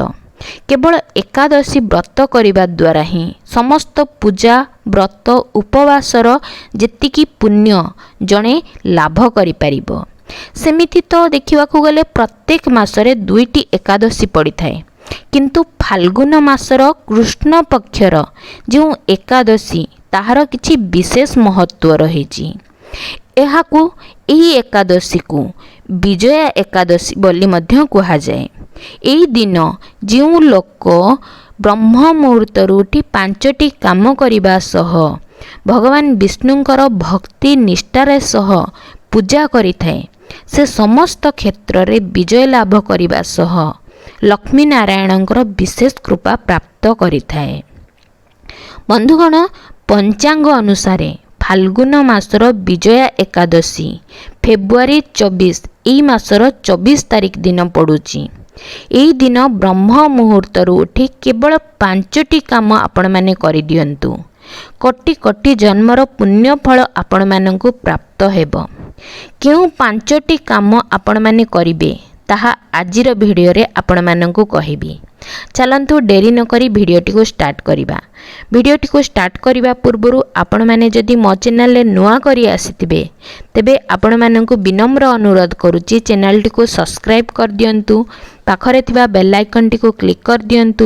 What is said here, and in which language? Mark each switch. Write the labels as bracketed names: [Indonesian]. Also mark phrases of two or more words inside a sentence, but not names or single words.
[Odia] କେବଳ ଏକାଦଶୀ ବ୍ରତ କରିବା ଦ୍ୱାରା ହିଁ ସମସ୍ତ ପୂଜା ବ୍ରତ ଉପବାସର ଯେତିକି ପୁଣ୍ୟ ଜଣେ ଲାଭ କରି ପାରିବ। ସେମିତି ତ ଦେଖିବାକୁ ଗଲେ ପ୍ରତ୍ୟେକ ମାସରେ 2ଟି ଏକାଦଶୀ ପଡ଼ି ଥାଏ, କିନ୍ତୁ ଫାଲ୍ଗୁନ ମାସର କୃଷ୍ଣ ପକ୍ଷର ଯୋ ଏକାଦଶୀ ତାହାର କିଛି ବିଶେଷ ମହତ୍ୱ ରହିଛି। ଏହାକୁ ଏହି ଏକାଦଶୀ କୋ ବିଜୟା ଏକାଦଶୀ ବୋଲି ମଧ୍ୟ କହା ଯାଏ। ଏହି ଦିନ ଯୋ ଲୋକ ବ୍ରହ୍ମ ମୁହୂର୍ତ୍ତ ଉଠି 5ଟି କାମ କରିବା ସହ ଭଗବାନ ବିଷ୍ଣୁଙ୍କର ଭକ୍ତି ନିଷ୍ଠାର ସହ ପୂଜା କରିଥାଏ, ସେ ସମସ୍ତ କ୍ଷେତ୍ର ରେ ବିଜୟ ଲାଭ କରିବା ସହ ଲକ୍ଷ୍ମୀ ନାରାୟଣଙ୍କର ବିଶେଷ କୃପା ପ୍ରାପ୍ତ କରିଥାଏ। ବନ୍ଧୁଗଣ, ପଞ୍ଚାଙ୍ଗ ଅନୁସାରେ ଫାଲ୍ଗୁନ ମାସର ବିଜୟା ଏକାଦଶୀ ଫେବ୍ରୁଆରୀ 24 ଏଇ ମାସର 24 ତାରିଖ ଦିନ ପଡ଼ୁଛି। ଏଇ ଦିନ ବ୍ରହ୍ମ ମୁହୂର୍ତ୍ତ ଉଠି କେବଳ 5ଟି କାମ ଆପଣ ମାନେ କରି ଦିଅନ୍ତୁ। କୋଟି କୋଟି ଜନ୍ମର ପୁଣ୍ୟ ଫଳ ଆପଣ ମାନଙ୍କୁ ପ୍ରାପ୍ତ ହେବ। କେଉଁ 5ଟି କାମ ଆପଣ ମାନେ କରିବେ ତାହା ଆଜିର ଭିଡିଓ ରେ ଆପଣ ମାନଙ୍କୁ କହିବି। ଚାଲନ୍ତୁ ଡେରି ନ କରି ଭିଡିଓଟି କୋ ଷ୍ଟାର୍ଟ କରିବା। ଭିଡିଓଟି କୋ ଷ୍ଟାର୍ଟ କରିବା ପୂର୍ବରୁ ଆପଣ ମାନେ ଯଦି ମୋ ଚ୍ୟାନେଲ ରେ ନୂଆ କରି ଆସିଥିବେ ତେବେ ଆପଣ ମାନଙ୍କୁ ବିନମ୍ର ଅନୁରୋଧ କରୁଛି ଚ୍ୟାନେଲ ଟି କୋ ସବସ୍କ୍ରାଇବ କର ଦିଅନ୍ତୁ, ପାଖରେ ଥିବା [English] bell icon [Odia] ଟି କୋ କ୍ଲିକ କର ଦିଅନ୍ତୁ।